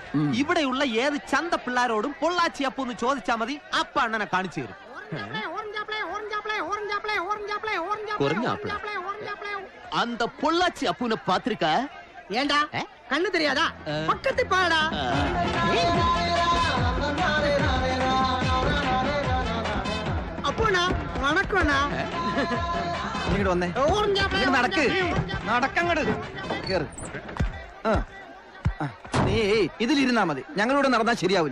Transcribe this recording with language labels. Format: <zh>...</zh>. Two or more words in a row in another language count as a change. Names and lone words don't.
<ml>ഇവിടെയുള്ള ഏത് ചന്ത പിള്ളാരോടും പൊള്ളാച്ചി അപ്പു എന്ന് ചോദിച്ചാ മതി, അപ്പ അണ്ണനെ കാണിച്ചു തരും.</ml> <ta>அந்த பொள்ளாச்சி அப்புன பாத்திருக்க? ஏண்டா கண்ணு தெரியாதா? பக்கத்து பாடா. அப்பூணா வணக்கணா.</ta> <ml>ഇങ്ങോട്ട് വന്നേ. നടക്ക്, നടക്കങ്ങട് കേറ്. നീ ഇതിലിരുന്നാ മതി, ഞങ്ങളിവിടെ നടന്നാ ശരിയാവില്ല.</ml>